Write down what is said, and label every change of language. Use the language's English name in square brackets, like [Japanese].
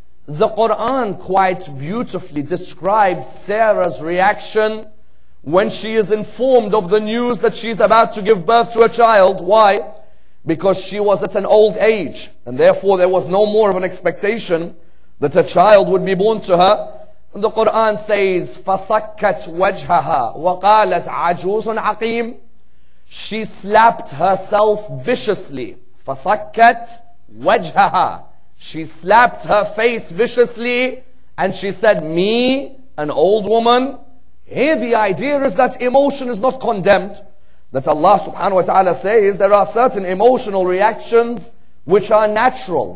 [English] The Quran quite beautifully describes Sarah's reaction when she is informed of the news that she's about to give birth to a child. Why? Because she was at an old age, and therefore there was no more of an expectation that a child would be born to her. And the Quran says, [Arabic] فَصَكَّتْ وَجْهَهَا وَقَالَتْ عَجُوزٌ عَقِيمٌ. [English] She slapped herself viciously. [Arabic] فَصَكَّتْ وَجْهَهَا. [English] She slapped her face viciously and she said, me, an old woman? Here the idea is that emotion is not condemned. That Allah subhanahu wa ta'ala says there are certain emotional reactions which are natural.